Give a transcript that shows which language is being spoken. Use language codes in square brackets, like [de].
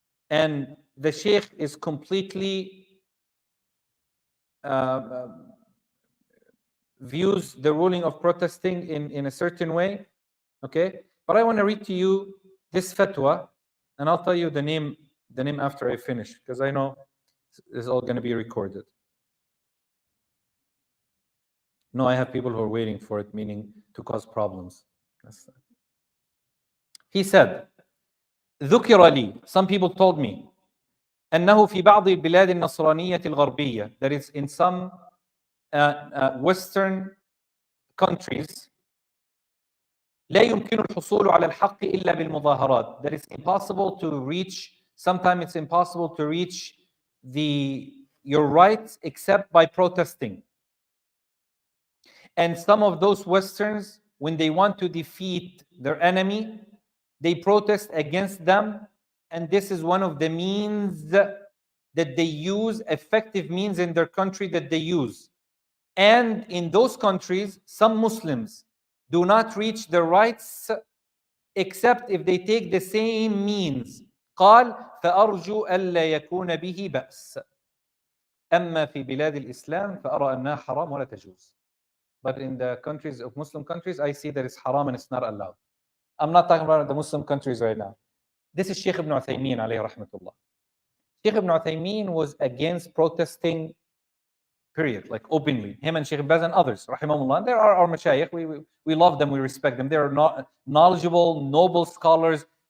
[en] And the sheikh is completely views the ruling of protesting in a certain way. Okay? But I want to read to you this fatwa, and I'll tell you the name after I finish, because I know this is all going to be recorded. No, I have people who are waiting for it, meaning to cause problems. He said, [ar] ذكر لي, [en] some people told me, [ar] أنه في بعض البلاد النصرانية الغربية, [en] that is in some Western countries, [ar] لا يمكن الحصول على الحق إلا بالمظاهرات. [en] That it's impossible to reach, sometimes it's impossible to reach your rights except by protesting. And some of those Westerns, when they want to defeat their enemy, they protest against them. And this is one of the means that they use, effective means in their country that they use. And in those countries, some Muslims do not reach their rights except if they take the same means. [ar] قال فأرجو ألا يكون به بأس. أما في بلاد الإسلام فأرى أنها حرام ولا تجوز. [en] But in the countries of Muslim countries, I see that it's haram and it's not allowed. I'm not talking about the Muslim countries right now. This is Sheikh Ibn Uthaymeen alayhi rahmatullah. Sheikh Ibn Uthaymeen was against protesting, period, like openly. Him and Sheikh Baz and others, rahimahullah. There are our mashayikh. We love them, we respect them. They are not knowledgeable, noble scholars.